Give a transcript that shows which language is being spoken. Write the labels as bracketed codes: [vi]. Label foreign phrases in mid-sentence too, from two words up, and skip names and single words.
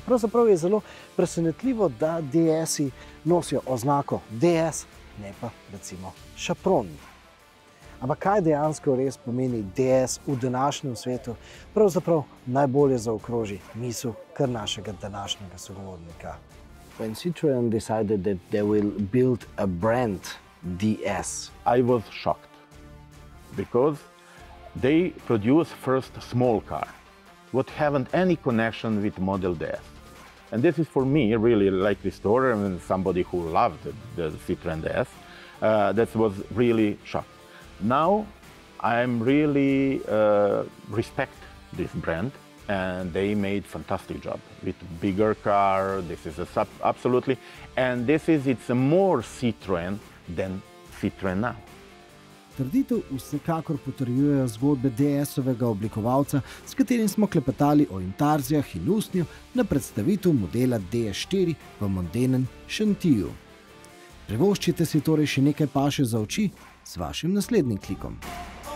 [sl] Pravzaprav je zelo presenetljivo, da DS-i nosijo oznako DS, ne pa recimo Chaperon. Ampak kaj dejansko res pomeni DS v današnjem svetu, pravzaprav najbolje zaokroži misel kar našega današnjega sogovornika. [en] When Citroen decided that they will build a brand DS, I was shocked. because they produce first small car, what haven't any connection with Model DS. And this is for me really like restorer and somebody who loved the Citroën DS. That was really shocked. Now I'm really respect this brand, and they made fantastic job with bigger car. This is absolutely, and it's a more Citroën than Citroën now. [sl] Trditev vsekakor potrjujejo zgodbe DS-ovega oblikovalca, s katerim smo klepetali o intarzijah in usnju na predstavitev modela DS4 v Mondenen Šentiju. Privoščite si torej še nekaj paše za oči s vašim naslednjim klikom.